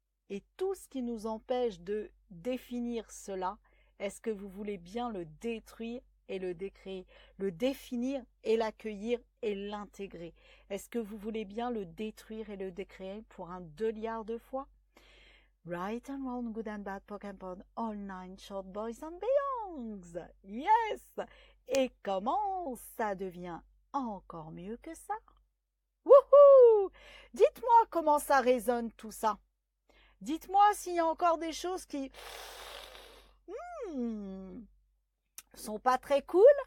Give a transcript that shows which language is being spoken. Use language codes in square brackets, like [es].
[fr] Et tout ce qui nous empêche de définir cela, est-ce que vous voulez bien le détruire et le décréer, le définir et l'accueillir et l'intégrer? Est-ce que vous voulez bien le détruire et le décréer pour un 2 liards de fois? [en] Right and wrong, good and bad, poke and pan, all nine short boys and beyonds. Yes! [fr] Et comment ça devient encore mieux que ça? Wouhou! Dites-moi comment ça résonne tout ça. Dites-moi s'il y a encore des choses qui sont pas très cool.